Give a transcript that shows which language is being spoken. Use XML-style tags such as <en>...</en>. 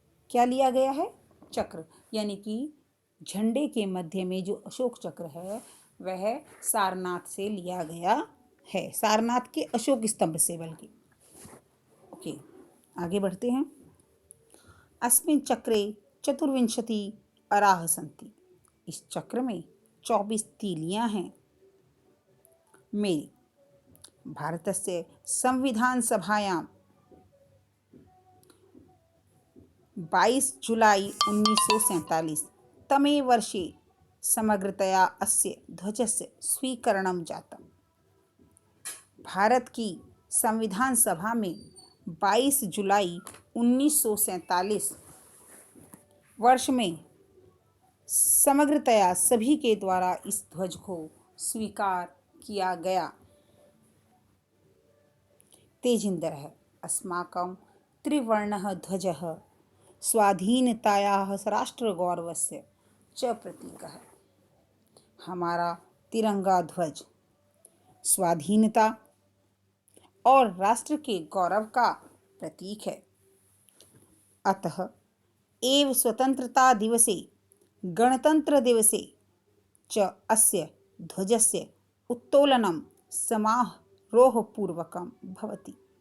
<hi>क्या लिया गया है? चक्र, यानी कि झंडे के मध्य में जो अशोक चक्र है वह सारनाथ से लिया गया है, सारनाथ के अशोक स्तंभ से बल्कि। ओके, आगे बढ़ते हैं।</hi> <sa>अस्मिन् चक्रे चतुर्विंशति अराः सन्ति।</sa> <hi>इस चक्र में 24 तीलियां हैं।</hi> <sa>मेरी भारतस्य संविधान सभायां 22 जुलाई 1947 तमे वर्षे समग्रतया अस्य ध्वजस्य स्वीकरणं जातम्।</sa> <hi>भारत की संविधान सभा में 22 जुलाई 1947 वर्ष में समग्रतया सभी के द्वारा इस ध्वज को स्वीकार किया गया।</hi> <sa>तेजिन्दरः अस्माकं त्रिवर्णः ध्वजः स्वाधीनतायाः राष्ट्रगौरवस्य च प्रतीकः।</sa> <hi>हमारा तिरंगा ध्वज स्वाधीनता और राष्ट्र के गौरव का प्रतीक है।</hi> <sa>अतः एव स्वतंत्रता दिवसे गणतंत्र दिवसे च अस्य ध्वजस्य उत्तोलनं समारोहपूर्वकं भवति।</sa>